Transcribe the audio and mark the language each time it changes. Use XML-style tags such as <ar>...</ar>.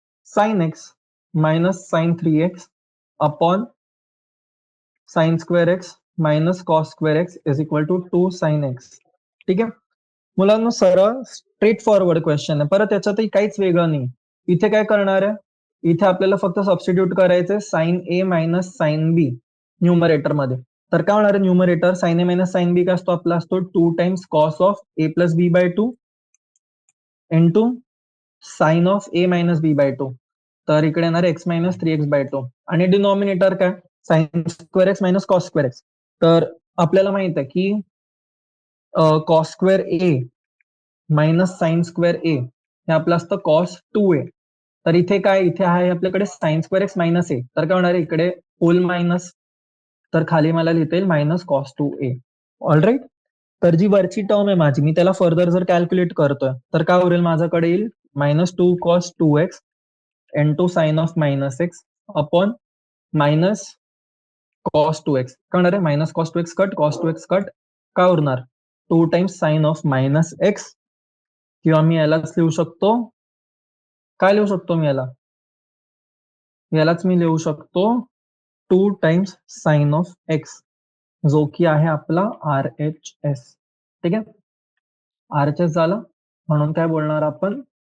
<en>Sine x minus sine 3x upon sine square x minus cos square x is equal to 2 sine x.</en> <mr>ठीक आहे, मुलांना सरळ straight forward question आहे, परत याच्यातही काहीच वेगळं नाही. इथे काय करणार आहे? इथे आपल्याला फक्त सबस्टिट्यूट करायचंय साइन ए मायनस साइन बी न्यूमरेटर मध्ये. तर काय होणार आहे न्यूमरेटर? साइन ए मायनस साइन बी काय असतो आपला? असतो 2 times cos of A plus B bye 2 into sine of A minus B bye 2. तर इकडे येणार एक्स मायनस 3x बाय 2 आणि डिनॉमिनेटर काय?</mr> <en>Sine square x minus cos square x.</en> <mr>तर आपल्याला माहित आहे की कॉस स्क्वेअर ए मायनस साइन स्क्वेअर ए हे आपलं असतं कॉस 2a. तर इथे काय? इथे आहे आपल्याकडे साइन स्क्वेअर एक्स मायनस ए, तर काय होणार आहे इकडे होल मायनस, तर खाली मला लिहिता येईल मायनस कॉस 2a. ऑलराईट, तर जी वरची टर्म आहे माझी, मी त्याला फर्दर जर कॅल्क्युलेट करतोय तर काय उरेल माझ्याकडे?</mr> <en>येईल minus 2 cos 2x into sine of minus x upon minus cos 2x.</en> <mr>काय होणार आहे?</mr> <en>minus cos 2x cut, cos 2x cut,</en> <mr>काय उरणार?</mr> <en>2 times sine of minus x.</en> <mr>किंवा मी यालाच लिहू शकतो, काय लिहू शकतो मी याला? यालाच मी लिहू शकतो 2 टाइम्स साइन ऑफ एक्स, जो की आहे आपला RHS. ठीक आहे, RHS झाला, म्हणून काय बोलणार आपण?</mr>